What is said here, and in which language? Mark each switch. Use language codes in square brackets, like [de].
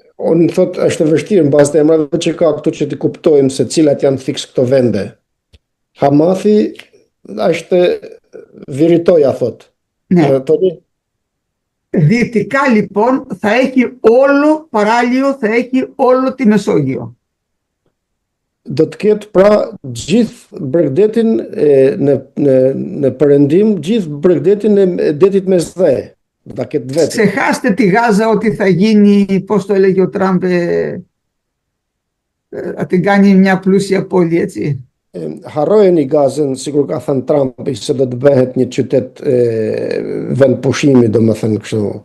[sq] Unë thot është e vështirë mbas të emrave që ka këtu që t'i kuptojmë se cilat janë fiks këto vende. Hamathi është Viritoja thot. [el] Ναι. Toni? Δυτικά λοιπόν θα έχει όλο παράλιο, θα έχει όλο τη Μεσόγειο. [sq] Do të ketë pra gjithë bregdetin në perëndim, gjithë bregdetin e detit Mesdhe. Do ta ketë vetë. [el] Ξεχάστε τη Γάζα ότι θα γίνει, πώς το έλεγε ο Τραμπ, θα την κάνει μια πλούσια πόλη, έτσι. [sq] Harrojeni Gazën, sikur ka thënë Trumpi, se do të bëhet një qytet vend pushimi, domethënë kështu.